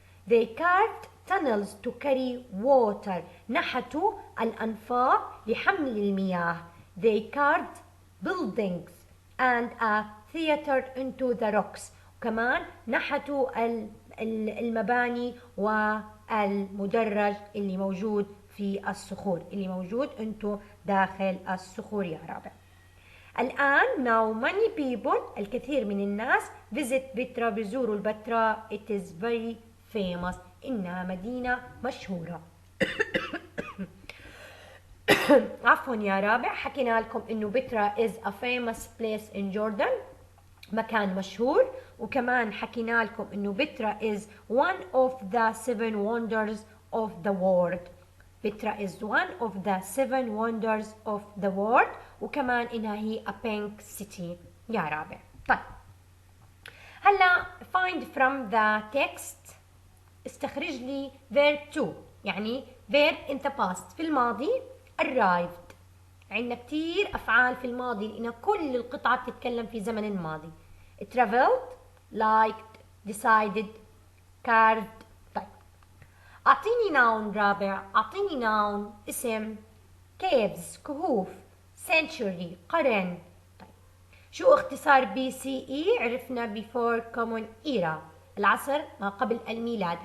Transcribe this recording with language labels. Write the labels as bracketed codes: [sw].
[en] they carved tunnels to carry water، [ar] نحتوا الأنفاق لحمل المياه. [en] they carved buildings and a theater into the rocks، [ar] وكمان نحتوا المباني والمدرج اللي موجود في الصخور، اللي موجود انتو داخل الصخور يا رابع. الآن [en] now many people، [ar] الكثير من الناس visit بترا، بيزوروا البتراء. [en] it is very famous، [ar] إنها مدينة مشهورة. عفوا يا رابع، حكينا لكم إنه بترا [en] is a famous place in Jordan، [ar] مكان مشهور. وكمان حكينا لكم إنه بترا [en] is one of the 7 wonders of the world. Petra is one of the 7 wonders of the world، [ar] وكمان إنها هي [en] a pink city يا رابع. طيب هلا find from the text، [ar] استخرج لي [en] verb to، يعني verb in the past [ar] في الماضي [en] arrived. [ar] عندنا كتير أفعال في الماضي لأن كل القطعة بتتكلم في زمن الماضي. [en] traveled، liked، decided، carved. [ar] طيب أعطيني noun رابع، أعطيني noun اسم. [en] caves كهوف، century قرن. [ar] طيب شو اختصار BCE؟ عرفنا [en] before common era، [ar] العصر ما قبل الميلاد.